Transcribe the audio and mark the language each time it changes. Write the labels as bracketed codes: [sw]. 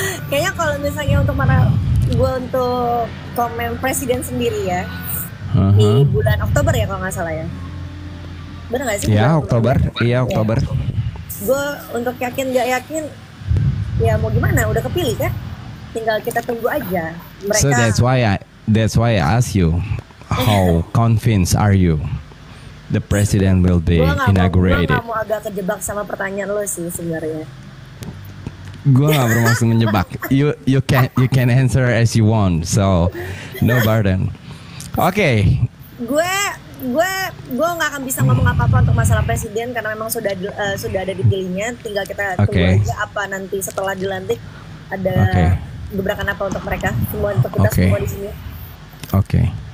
[id] Kayaknya kalau misalnya untuk komen presiden sendiri ya, di bulan Oktober ya kalau nggak salah ya. Bener nggak sih? Ya, Oktober. Iya, Oktober. Gue untuk yakin nggak yakin, ya mau gimana? Udah kepilih kan? Tinggal kita tunggu aja. Mereka. [en] So that's why I ask you, how convinced are you the president will be inaugurated? [id] Gue nggak mau agak kejebak sama pertanyaan lo sih sebenarnya. Gue gak bermaksud menjebak. [en] You can answer as you want, so no burden. [id] Oke. Gue nggak akan bisa ngomong apa-apa untuk masalah presiden karena memang sudah ada dipilihnya. Tinggal kita tunggu aja apa nanti setelah dilantik ada gebrakan apa untuk mereka semua, untuk kita semua di sini. Oke.